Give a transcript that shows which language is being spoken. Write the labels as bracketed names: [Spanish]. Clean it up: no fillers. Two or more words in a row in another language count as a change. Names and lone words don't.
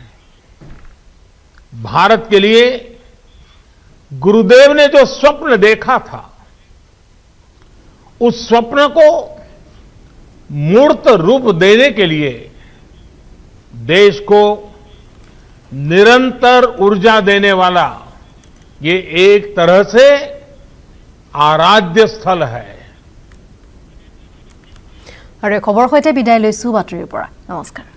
[Hindi] भारत के लिए गुरुदेव ने जो स्वप्न देखा था, उस स्वप्न को मूर्त रूप देने के लिए देश को निरंतर ऊर्जा देने वाला ये एक तरह से आराध्य स्थल है। [Assamese] আৰু খবৰ হৈতে বিদায় লৈছো বাতৰিৰ পৰা। নমস্কাৰ।